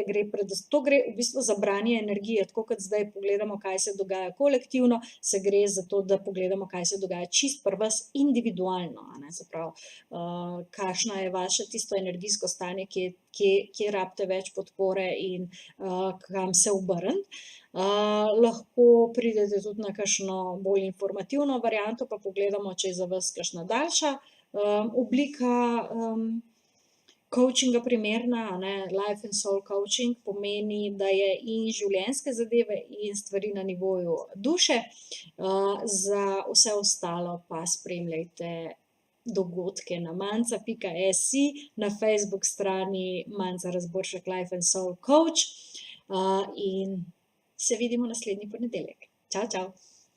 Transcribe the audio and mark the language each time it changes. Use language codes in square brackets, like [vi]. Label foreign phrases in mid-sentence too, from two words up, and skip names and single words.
[sl] To gre v bistvu za branje energije, tako kot zdaj pogledamo, kaj se dogaja kolektivno, se gre za to, da pogledamo, kaj se dogaja čisto pri vas individualno, a ne, se pravi, kakšno je vaše tisto energijsko stanje, kje rabite več podpore in kam se obrniti. Lahko pridete tudi na kakšno bolj informativno varianto, pa pogledamo, če je za vas kakšna daljša oblika coachinga primerna, a ne. [en] Life and soul coaching [sl] pomeni, da je in življenjske zadeve in stvari na nivoju duše. Za vse ostalo pa spremljajte dogodke na manca.si, na Facebook strani Manca Razboršek Life and soul coach in se vidimo naslednji ponedeljek. Čau, čau.